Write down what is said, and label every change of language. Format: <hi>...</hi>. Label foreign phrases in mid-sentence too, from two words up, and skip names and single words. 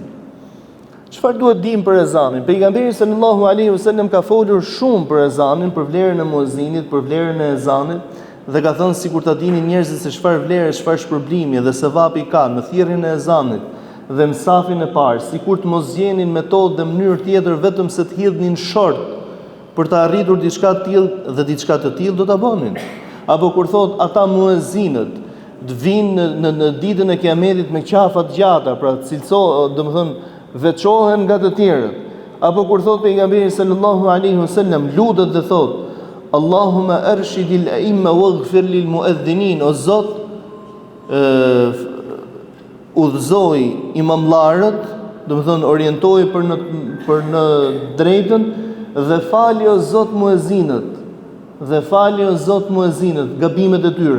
<sq>Çfarë duhet dim për ezanin? Pejgamberi</sq> <ar>صلى الله عليه وسلم</ar> <sq>ka folur shumë për ezanin, për vlerën e muezinit, për vlerën e ezanit, dhe ka thënë sikur ta dinin njerëzit se çfarë vlerë, çfarë shpërblimi dhe sevapi ka në thirrjen e ezanit dhe në safin e parë, sikur të mos zgjenin metodë dhe mënyrë tjetër vetëm se të hidhnin short për të arritur diçka të tillë, dhe diçka të tillë do ta bënin. Apo kur thot ata muezinët të vinë në ditën e Kiametit me qafa të gjata, pra domethënë veçohen nga të tjerët. Apo kur thot pejgamberi</sq> <ar>صلى الله عليه وسلم</ar> <sq>lutet dhe thot</sq> <ar>اللهم أرشد الأئمة واغفر للمؤذنين,</ar> <sq>o Zot udhëzoj imamllarët, domethënë orientoj për në drejtën, dhe fali o Zot muezinët, gabimet e tyre.</sq>